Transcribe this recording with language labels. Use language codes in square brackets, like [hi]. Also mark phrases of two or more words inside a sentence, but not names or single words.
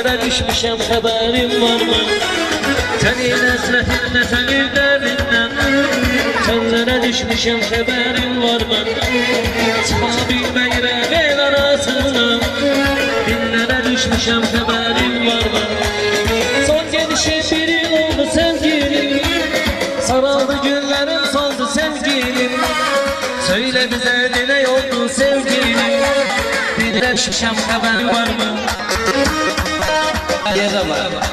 [az] düşmüşəm xəbərim varmı? Sənin həsrətinlə, sənin dərdindən çəllənə düşmüşəm xəbərim varmı? Çıxa bilməyirəm el arasından dillərə düşmüşəm xəbərim varmı? Son gedişim bir il oldu sevgilim, saraldı günlərim soldu sevgilim. [tr] Söyle bize ne oldu [az] sevgilim, bir de düşmüşəm xəbərim varmı? Yerə var.